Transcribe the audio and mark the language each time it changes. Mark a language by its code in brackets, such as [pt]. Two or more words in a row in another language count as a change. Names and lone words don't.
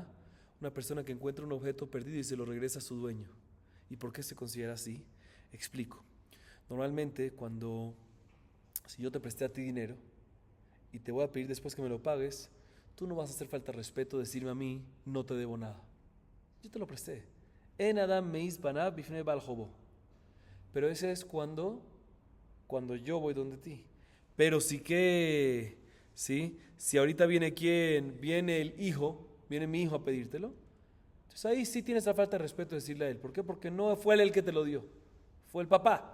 [es] Una persona que encuentra un objeto perdido y se lo regresa a su dueño. ¿Y por qué se considera así? Explico. Normalmente si yo te presté a ti dinero y te voy a pedir después que me lo pagues, tú no vas a hacer falta de respeto decirme a mí, no te debo nada. Yo te lo presté. [he] אין אדם מעיז פניו בפני בעל חובו. [es] Pero ese es cuando yo voy donde ti. Pero si ahorita viene el hijo, viene mi hijo a pedírtelo, entonces ahí sí tienes la falta de respeto de decirle a él. ¿Por qué? Porque no fue él el que te lo dio, fue el papá.